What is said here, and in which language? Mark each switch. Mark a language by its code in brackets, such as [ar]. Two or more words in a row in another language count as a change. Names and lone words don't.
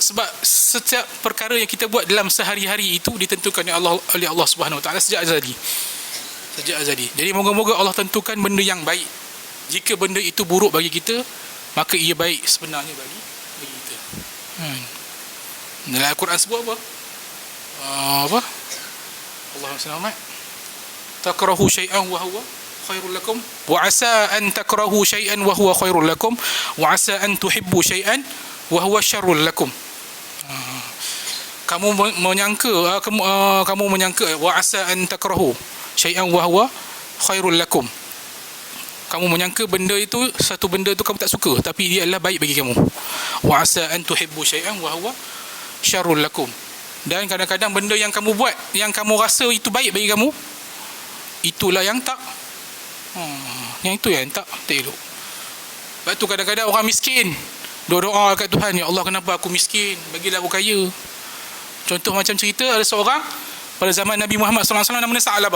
[ms] Sebab setiap perkara yang kita buat dalam sehari-hari itu ditentukan oleh Allah [ar] سبحانه وتعالى [ms] sejak azali. Jadi moga-moga Allah tentukan benda yang baik. Jika benda itu buruk bagi kita, maka ia baik sebenarnya bagi kita. Dalam Al-Quran sebut apa? [ar] اللهم صل على تكرهوا شيئا وهو خير لكم وعسى أن تكرهوا شيئا وهو خير لكم وعسى أن تحبوا شيئا وهو شر لكم. [ms] Kamu menyangka [ar] وعسى أن تكرهوا شيئا وهو خير لكم. [ms] Kamu menyangka benda itu, satu benda itu kamu tak suka, tapi dia adalah baik bagi kamu. [ar] وعسى أن تحبوا شيئا وهو شر لكم. [ms] Dan kadang-kadang benda yang kamu buat, yang kamu rasa itu baik bagi kamu, itulah yang tak elok. Sebab tu kadang-kadang orang miskin doa kat Tuhan, ya Allah kenapa aku miskin, bagilah aku kaya. Contoh macam cerita, ada seorang pada zaman Nabi Muhammad SAW namanya Sa'labah.